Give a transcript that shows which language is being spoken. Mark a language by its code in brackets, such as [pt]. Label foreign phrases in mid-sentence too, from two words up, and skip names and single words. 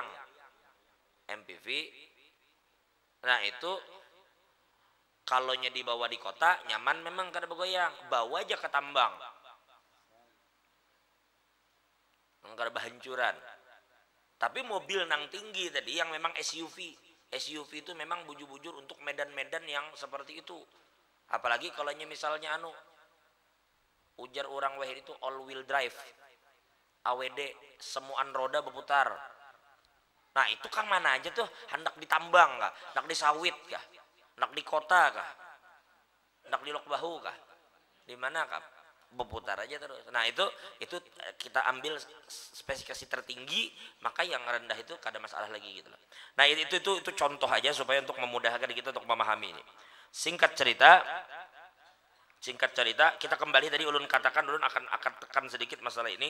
[bjn] MPV, nah itu kalau dibawa di kota nyaman memang kada bergoyang, bawa aja ke tambang, kada bahancuran. Tapi mobil nang tinggi tadi yang memang SUV itu memang bujur-bujur untuk medan-medan yang seperti itu. [id] Apalagi kalau misalnya ujar orang wahid itu [en] all wheel drive, [id] AWD, semuaan roda berputar. [bjn] Nah itu kan mana aja tuh, hendak ditambang kah, hendak di sawit kah, hendak di kota kah, hendak di Lok Bahu kah, di mana kah, berputar aja terus. Nah itu kita ambil spesifikasi tertinggi, maka yang rendah itu kada masalah lagi gitu loh. [id] Nah itu contoh aja supaya untuk memudahkan kita untuk memahami ini. [bjn] Singkat cerita kita kembali tadi ulun akan tekan sedikit masalah ini.